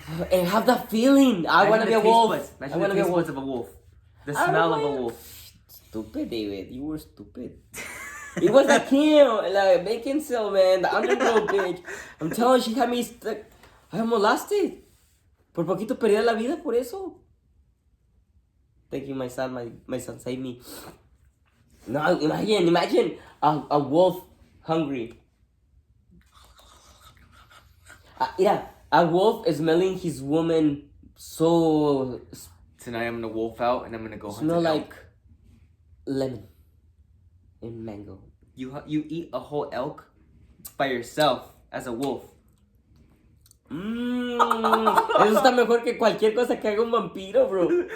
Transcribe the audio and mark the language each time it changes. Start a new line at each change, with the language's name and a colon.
English: And have that feeling. I want to be a wolf. Imagine the taste buds of a wolf. The smell of a wolf. Stupid, David. You were stupid. It was a kill. Like, bacon cell, man. The underworld bitch. I'm telling you, she had me stuck. I almost lost it.
Spanish: Por poquito perdí la vida por eso.
English: Thank you, my son. My son saved me. No, imagine a wolf hungry. A wolf is smelling his woman so... Tonight I'm gonna wolf out and I'm gonna go hunt smell like lemon and mango. You eat a whole elk by yourself as a wolf.
Spanish: Eso está mejor que cualquier cosa que haga un vampiro, bro.